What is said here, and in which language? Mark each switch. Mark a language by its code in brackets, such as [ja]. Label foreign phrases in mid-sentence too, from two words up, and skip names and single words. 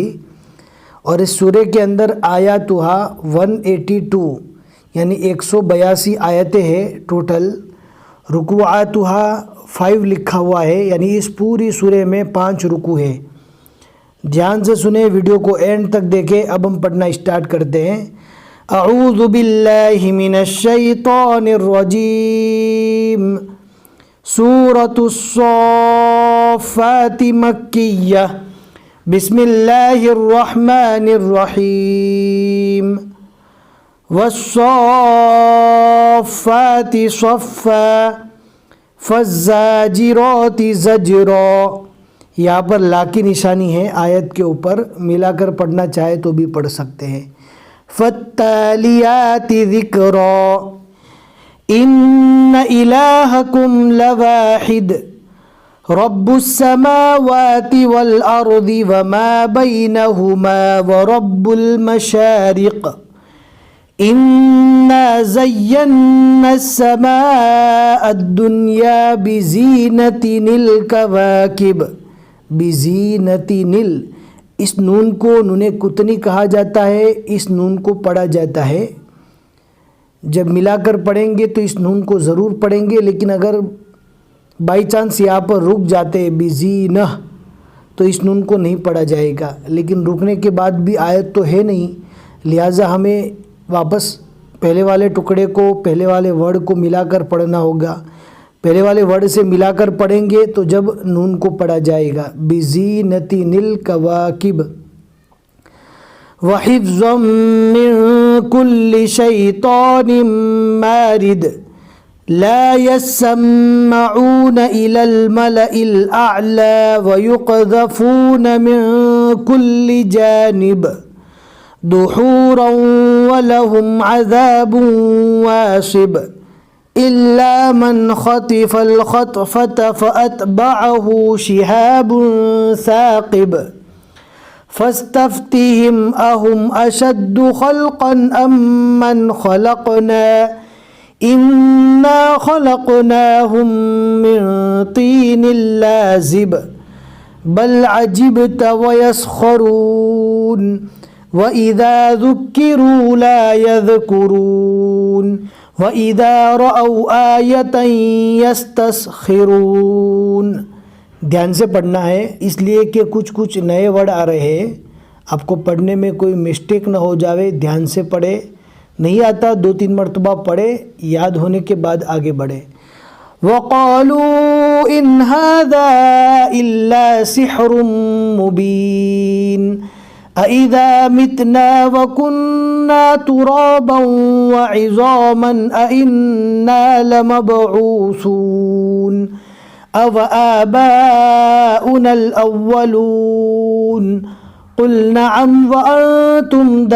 [hi] और इस सूरह के अंदर आयातुहा 182 यानी 182 आयतें हैं टोटल। रुकुआतुहा 5 लिखा हुआ है, यानी इस पूरी सूरह में 5 रुकू है। ध्यान से सुने, वीडियो को एंड तक देखें। अब हम पढ़ना स्टार्ट करते हैं। [ar] أعوذ بالله من الشيطان الرجيم. سورة الصافات مكية. بسم الله الرحمن الرحيم. والصافات صفا فالزاجرات زجرا. [hi] यहाँ पर ला की निशानी है आयत के ऊपर, मिलाकर पढ़ना चाहे तो भी पढ़ सकते हैं। [ar] فالتاليات ذكرا. إن إلهكم لواحد رب السماوات والأرض وما بينهما ورب المشارق. إنا زينا السماء الدنيا بزينة الكواكب. बिज़ीनतिनिल, [hi] इस नून को नूने कुतनी कहा जाता है, इस नून को पढ़ा जाता है। जब मिलाकर पढ़ेंगे तो इस नून को ज़रूर पढ़ेंगे, लेकिन अगर बाई चांस यहाँ पर रुक जाते बिज़ीनह तो इस नून को नहीं पढ़ा जाएगा। लेकिन रुकने के बाद भी आयत तो है नहीं, लिहाजा हमें वापस पहले वाले टुकड़े को, पहले वाले वर्ड को मिलाकर पढ़ना होगा। पहले वाले वर्ड से मिलाकर पढ़ेंगे तो जब नून को पढ़ा जाएगा। [ar] بزينة الكواكب وحفظا من كل شيطان مارد لا يسمعون إلى الملإ الأعلى ويقذفون من كل جانب دحورا ولهم عذاب واصب إلا من خطف الخطفة فأتبعه شهاب ثاقب فاستفتهم أهم أشد خلقا أم من خلقنا إنا خلقناهم من طين لازب بل عجبت ويسخرون وإذا ذكروا لا يذكرون وإذا رأوا آية يستسخرون. [hi] ध्यान से पढ़ना है, इसलिए कि कुछ नए वर्ड आ रहे हैं, आपको पढ़ने में कोई मिस्टेक न हो जावे। ध्यान से पढ़े, नहीं आता 2-3 मरतबा पढ़े, याद होने के बाद आगे बढ़े। [ar] وقالوا إن هذا إلا سحر مبين أإذا متنا وكنا ترابا وعظاما أإنا لمبعوثون أوآباؤنا الأولون قل نعم وأنتم